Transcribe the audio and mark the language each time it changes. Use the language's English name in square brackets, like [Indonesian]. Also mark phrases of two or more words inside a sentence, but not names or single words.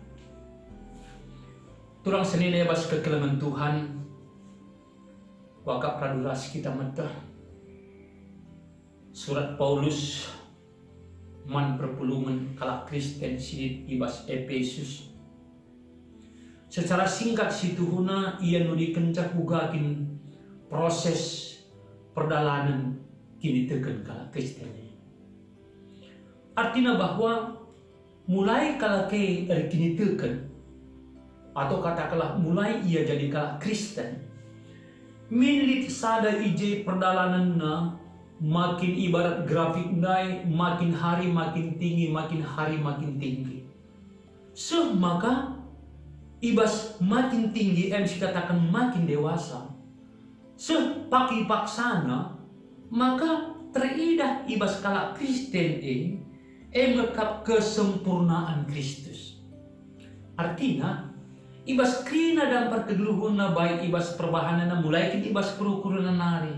[Batak Karo] Turang senina ibas kekelengan Tuhan wakap praduras kita mentah surat Paulus man perpulungan kalak Kristen silit ibas Efesus [Indonesian] secara singkat [Batak Karo] situhuna ia nudikencak ugakin proses perdalanan kini teken kalak Kristen. [Indonesian] Artinya bahwa mulai [Batak Karo] kalak kini teken [Indonesian] atau katakanlah mulai ia jadi [Batak Karo] kalak Kristen milik sada ije perdalanan na [Indonesian] makin ibarat grafik nai makin hari makin tinggi makin hari makin tinggi maka ibas makin tinggi katakan makin dewasa [Batak Karo] paki paksana maka teridah ibas kalak Kristen melekap [Indonesian] kesempurnaan Kristus. [Batak Karo] Artinya ibas krina dan perkedeluhuna baik ibas perbahanana mulai kini ibas perukuran nari.